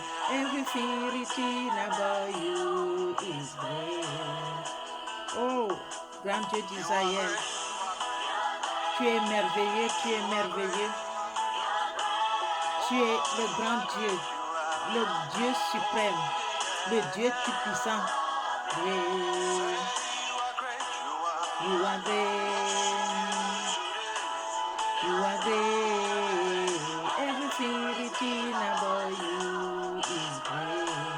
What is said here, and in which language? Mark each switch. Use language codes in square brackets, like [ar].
[en] Everything written about you is great. [fr] Oh, grand Dieu d'Israël, tu es merveilleux, tu es merveilleux. Tu es le grand Dieu, le Dieu suprême, le Dieu tout-puissant. Yeah. [en] You are great, you are great. Everything written about you is great.